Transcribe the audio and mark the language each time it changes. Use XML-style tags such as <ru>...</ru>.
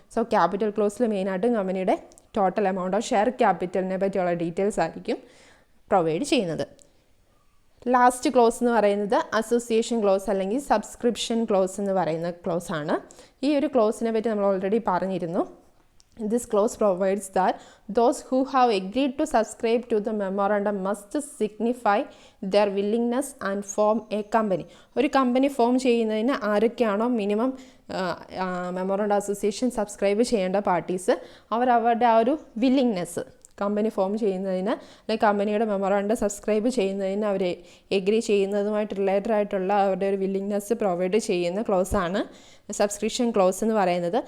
<ml>So capital ക്ലോസിൽ മെയിനായിട്ടും കമ്പനിയുടെ total amount of share ക്യാപിറ്റലിനെ പറ്റിയുള്ള ഡീറ്റെയിൽസ് ആയിരിക്കും പ്രൊവൈഡ് ചെയ്യുന്നത്. ലാസ്റ്റ് ക്ലോസ് എന്ന് പറയുന്നത് അസോസിയേഷൻ ക്ലോസ് അല്ലെങ്കിൽ സബ്സ്ക്രിപ്ഷൻ ക്ലോസ് എന്ന് പറയുന്ന ക്ലോസ് ആണ്. ഈ ഒരു ക്ലോസിനെ പറ്റി നമ്മൾ ഓൾറെഡി പറഞ്ഞിരുന്നു.</ml> <en>This clause provides that those who have agreed to subscribe to the memorandum must signify their willingness and form a company.</en> <ml>ഒരു കമ്പനി ഫോം ചെയ്യുന്നതിന് ആരൊക്കെയാണോ മിനിമം മെമ്മോറാണ്ടം അസോസിയേഷൻ സബ്സ്ക്രൈബ് ചെയ്യേണ്ട പാർട്ടീസ്, അവരുടെ ആ ഒരു വില്ലിങ്നെസ്, കമ്പനി ഫോം ചെയ്യുന്നതിന് അല്ലെങ്കിൽ കമ്പനിയുടെ memorandum subscribe ചെയ്യുന്നതിന് അവർ എഗ്രി ചെയ്യുന്നതുമായിട്ട് റിലേറ്റഡ് ആയിട്ടുള്ള അവരുടെ ഒരു വില്ലിങ്നെസ് പ്രൊവൈഡ് ചെയ്യുന്ന ക്ലോസാണ് സബ്സ്ക്രിപ്ഷൻ ക്ലോസ് എന്ന് പറയുന്നത്.</ml>